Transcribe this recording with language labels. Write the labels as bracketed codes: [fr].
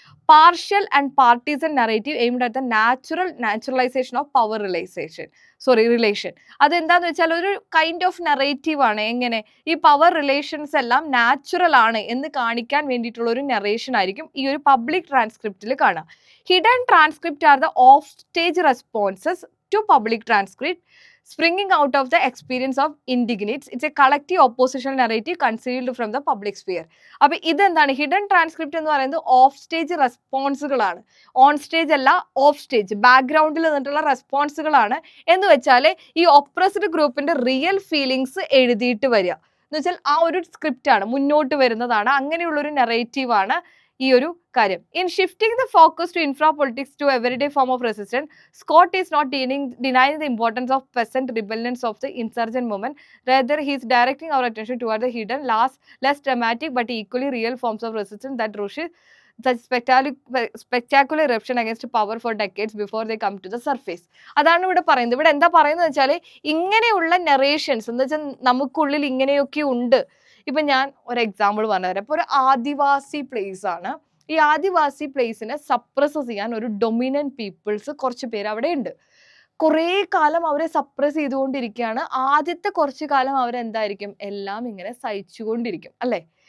[en] Partial and partisan narrative aimed at the naturalization of power relation. [ml] അതെന്താന്ന് വെച്ചാൽ ഒരു kind of narrative ആണ്. എങ്ങനെ ഈ പവർ റിലേഷൻസ് എല്ലാം നാച്ചുറൽ ആണ് എന്ന് കാണിക്കാൻ വേണ്ടിയിട്ടുള്ള ഒരു നറേഷൻ ആയിരിക്കും ഈ ഒരു പബ്ലിക് ട്രാൻസ്ക്രിപ്റ്റിൽ കാണുക. [en] Hidden transcript are the off stage responses to public transcript. springing out of the experience of indignates. It's a collective oppositional narrative concealed from the public sphere. [ml] അപ്പോൾ ഇതെന്താണ് ഹിഡൻ ട്രാൻസ്ക്രിപ്റ്റ് എന്ന് പറയുന്നത് of stage റെസ്പോൺസുകളാണ്. On stage അല്ല, of stage ബാക്ക്ഗ്രൗണ്ടിൽ നിന്നിട്ടുള്ള റെസ്പോൺസുകളാണ്. എന്ന് വെച്ചാൽ ഈ oppressed ഗ്രൂപ്പിന്റെ റിയൽ ഫീലിങ്സ് എഴുതിയിട്ട് വരിക എന്ന് വെച്ചാൽ ആ ഒരു സ്ക്രിപ്റ്റ് ആണ്, മുന്നോട്ട് വരുന്നതാണ്. അങ്ങനെയുള്ളൊരു നെറേറ്റീവാണ് ഈ ഒരു കാര്യം. [en] In shifting the focus to infra politics to everyday form of resistance, Scott is not denying the importance of peasant rebellions of the insurgent movement. Rather, he is directing our attention toward the hidden, less dramatic but equally real forms of resistance that rushes such spectacular eruption against power for decades before they come to the surface. [ml] അതാണ് ഇവിടെ പറയുന്നത്. ഇവിടെ എന്താ പറയുന്നത് വെച്ചാൽ ഇങ്ങനെയുള്ള നെറേഷൻസ് എന്ന് വെച്ചാൽ നമുക്കുള്ളിൽ ഇങ്ങനെയൊക്കെ ഉണ്ട്. ഇപ്പം ഞാൻ ഒരു എക്സാമ്പിൾ പറഞ്ഞുതരാം. ഇപ്പോൾ ഒരു ആദിവാസി പ്ലേസ് ആണ്. ഈ ആദിവാസി പ്ലേസിനെ സപ്രസ് ചെയ്യാൻ ഒരു ഡൊമിനന്റ് പീപ്പിൾസ് കുറച്ച് പേര് അവിടെ ഉണ്ട്. കുറേ കാലം അവരെ സപ്രസ് ചെയ്തുകൊണ്ടിരിക്കുകയാണ്. ആദ്യത്തെ കുറച്ച് കാലം അവരെന്തായിരിക്കും, എല്ലാം ഇങ്ങനെ സഹിച്ചുകൊണ്ടിരിക്കും അല്ലേ.